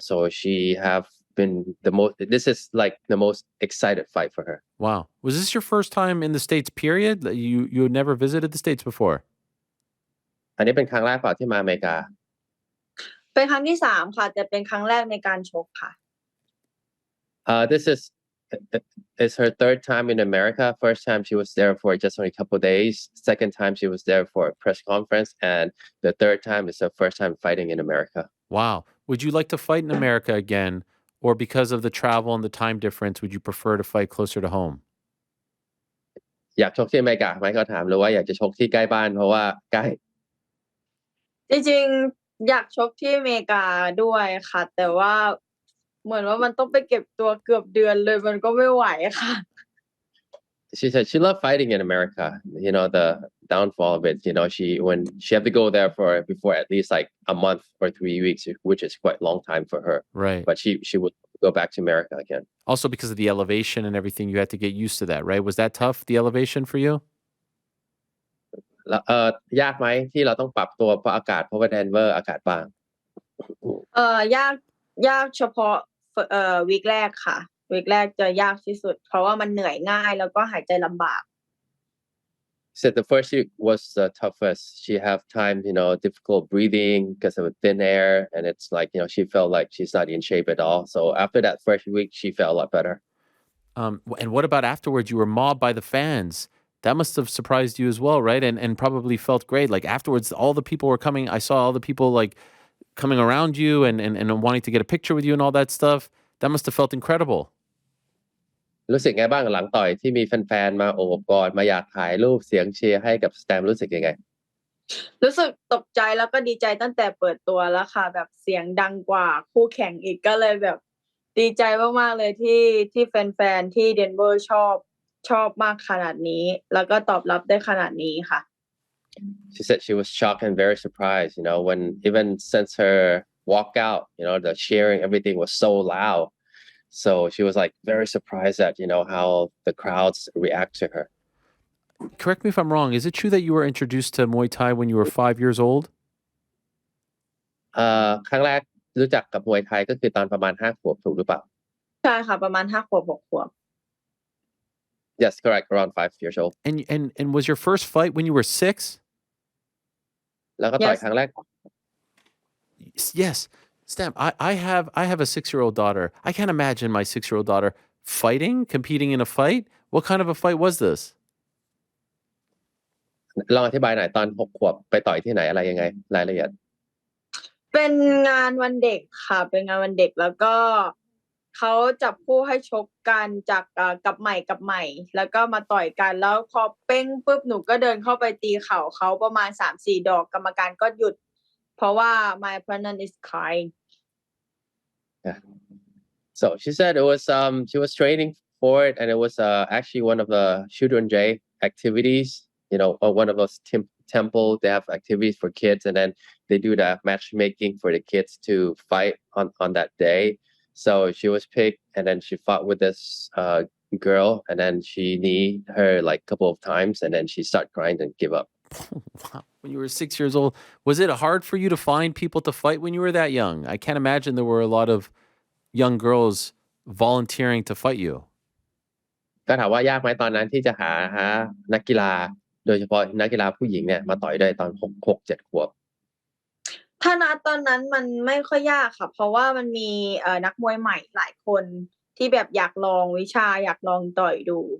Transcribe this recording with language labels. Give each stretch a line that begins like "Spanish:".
English: So she have been this is like the most excited fight for her. Wow. Was this your first time in the States, period? You had never visited the States before?
Thai: อันนี้เป็นครั้งแรกเปล่าที่มาอเมริกา เป็นครั้งที่3ค่ะแต่เป็นครั้งแรกในการชกค่ะ
English: This is her third time in America. First time she was there for just only a couple of days. Second time she was there for a press conference, and the third time is her first time fighting in America. Wow. Would you like to fight in America again, or because of the travel and the time difference, would you prefer to fight closer to home?
Thai: อยากชกที่อเมริกาไหมเขาถามหรือว่าอยากจะชกที่ใกล้บ้านเพราะว่าใกล้ จริงๆอยากชกที่อเมริกาด้วยค่ะแต่ว่าเหมือนว่ามันต้องไปเก็บตัวเกือบเดือนเลยมันก็ไม่ไหวค่ะ
English: She said she loved fighting in America. The downfall of it, when she had to go there before at least like a month or 3 weeks, which is quite a long time for her. Right. But she would go back to America again. Also because of the elevation and everything, you had to get used to that, right? Was that tough, the elevation for you?
Thai: แล้วยากไหมที่เราต้องปรับตัวเพราะอากาศเพราะว่าเดนเวอร์อากาศบาง ยากเฉพาะวีคแรกค่ะวีคแรกจะยากที่สุดเพราะว่ามันเหนื่อยง่ายแล้วก็หายใจลำบาก
English: said the first week was the toughest. She have time, difficult breathing because of thin air, and it's like, she felt like she's not in shape at all. So after that first week, she felt a lot better. And what about afterwards? You were mobbed by the fans. That must have surprised you as well, right? And probably felt great. Like afterwards, all the people were coming. I saw all the people like coming around you and wanting to get a picture with you and all that stuff. That must have felt incredible.
Thai: รู้สึกไงบ้างหลังต่อยที่มีแฟนๆมาโอบกอดมาอยากถ่ายรูปเสียงเชียร์ให้กับสแตมรู้สึกยังไง รู้สึกตกใจแล้วก็ดีใจตั้งแต่เปิดตัวแล้วค่ะแบบเสียงดังกว่าคู่แข่งอีกก็เลยแบบดีใจมากๆเลยที่แฟนๆที่เดนเวอร์ชอบมากขนาดนี้แล้วก็ตอบรับได้ขนาดนี้ค่ะ
English: She said she was shocked and very surprised, when even since her walkout, the cheering, everything was so loud. So she was like very surprised at, how the crowds react to her. Correct me if I'm wrong. Is it true that you were introduced to Muay Thai when you were 5 years old?
Thai: ครั้งแรกรู้จักกับมวยไทยก็คือตอนประมาณ5 ขวบถูกหรือเปล่า ใช่ค่ะประมาณ5 ขวบ 6 ขวบ
English: Yes, correct. Around 5 years old. And was your first fight when you were 6?
Thai: แล้วก็ต่อย
English: Yes.
Thai: ครั้งแรก
English: Yes. Stamp, I have a 6-year-old daughter. I can't imagine my 6-year-old daughter competing in a fight. What kind of a fight was this?
Thai: ลองอธิบายหน่อยตอน6 ขวบไปต่อยที่ไหนอะไรยังไงรายละเอียด เป็นงานวันเด็กค่ะเป็นงานวันเด็กแล้วก็เขาจับคู่ให้ชกกันจากกับใหม่แล้วก็มาต่อยกันแล้วพอเป้งปุ๊บหนูก็เดินเข้าไปตีเข่าเขาประมาณ 3-4 ดอกกรรมการก็หยุดเพราะว่า
English: my opponent is crying. Yeah. So she said it was she was training for it and it was actually one of the children day activities, or one of those temple they have activities for kids and then they do the matchmaking for the kids to fight on that day. So she was picked and then she fought with this girl and then she kneed her like a couple of times and then she started crying and give up. Wow. When you were 6 years old, was it hard for you to find people to fight when you were that young? I can't imagine there were a lot of young girls volunteering to fight you.
Thai: ก็ถามว่ายากไหมตอนนั้นที่จะหานักกีฬาโดยเฉพาะนักกีฬาผู้หญิงเนี่ยมาต่อยได้ตอน6-7 ขวบ ถ้าณตอนนั้นมันไม่ค่อยยากค่ะเพราะว่ามันมีนักมวยใหม่หลายคนที่แบบอยากลองวิชาอยากลองต่อยดู